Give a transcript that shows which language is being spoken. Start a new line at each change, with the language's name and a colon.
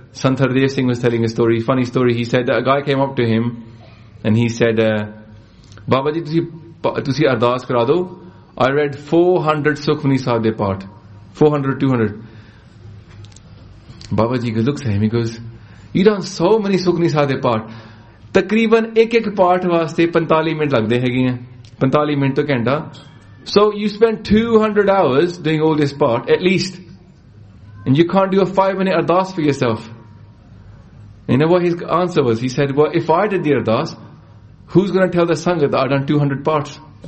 English: Sant Hardeer Singh was telling a story, funny story. He said that a guy came up to him and he said, Baba ji,
Punjabi: tusi ardaas kara do.
English: I read 400 Sukhmani Sahib de paath. 200. Baba ji looks at him, he goes, you done so many Sukhmani Sahib de paath.
Punjabi: ਤਕਰੀਬਨ ਏਕ ਪਾਠ ਵਾਸਤੇ 45 minute ਲਗਦੇ ਹੇਗੀ ਹੈਂ. 45 minute ਤੋ ਘੰਟਾ.
English: So you spend 200 hours doing all this part, at least. And you can't do a 5-minute ardaas for yourself. You know what his answer was? He said, well, if I did the ardaas, who's going to tell the sangha that I've done 200 parts?